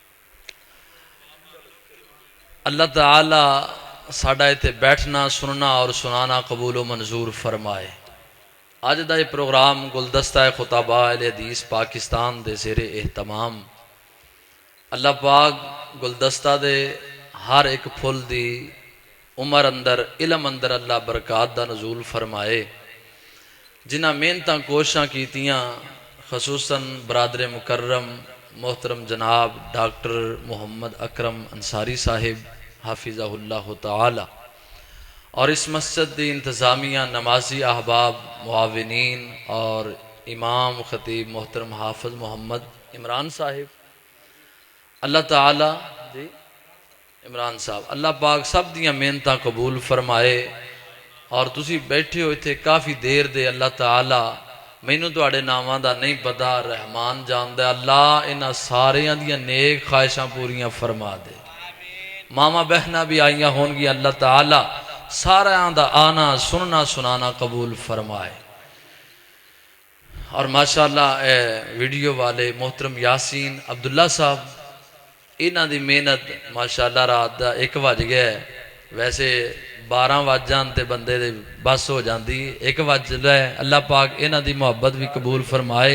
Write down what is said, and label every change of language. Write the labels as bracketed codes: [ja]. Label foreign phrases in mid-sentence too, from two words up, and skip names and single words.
[pa] اللہ تعالیٰ ساڑھا ایتھے بیٹھنا، سننا اور سنانا قبول و منظور فرمائے۔ آج دا یہ پروگرام گلدستہ خطباء اہل حدیث پاکستان دے زیر اہتمام۔ اللہ پاک گلدستہ دے ہر ایک پھل دی عمر اندر علم اندر اللہ برکات دا نزول فرمائے۔ جنہاں محنتاں کوشاں کیتیاں، خصوصاً برادر مکرم محترم جناب ڈاکٹر محمد اکرم انصاری صاحب [ar] حافظہ اللہ تعالی، [pa] اور اس مسجد دی انتظامیہ، نمازی احباب، معاونین اور امام خطیب محترم حافظ محمد عمران صاحب، اللہ تعالی جی عمران صاحب، اللہ پاک سب دیاں محنتاں قبول فرمائے۔ اور تسی بیٹھے ہو تھے کافی دیر دے، اللہ تعالی مینوں تواڈے ناماں دا نہیں پتا، رحمان جاندا، اللہ انہاں ساریاں دیاں نیک خواہشاں پوریاں فرما دے۔ ماما بہناں بھی آئیاں ہون گی، اللہ تعالی ساریاں دا آنا سننا سنانا قبول فرمائے۔ اور ماشاءاللہ اے ویڈیو والے محترم یاسین عبداللہ صاحب، انہاں دی محنت ماشاءاللہ رات دا 1 بج گیا ہے، ویسے 12 بج جان تے بندے دے بس ہو جاندی، 1 بج رہے، اللہ پاک انہاں دی محبت بھی قبول فرمائے۔